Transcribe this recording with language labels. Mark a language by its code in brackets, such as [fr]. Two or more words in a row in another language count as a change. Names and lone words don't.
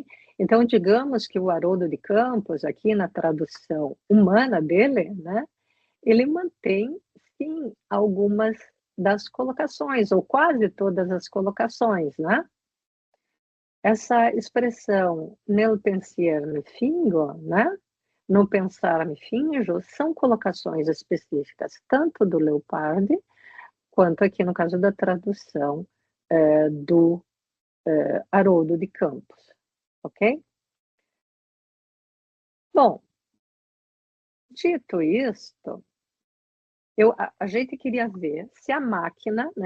[pt] Então, digamos que o Haroldo de Campos, aqui na tradução humana dele, né, ele mantém, sim, algumas das colocações, ou quase todas as colocações, né? Essa expressão [it] nel pensier me fingo, [pt] né? No pensar me finjo, são colocações específicas tanto do Leopardi quanto aqui no caso da tradução do Haroldo de Campos, ok? Bom, dito isto, a gente queria ver se a máquina, né,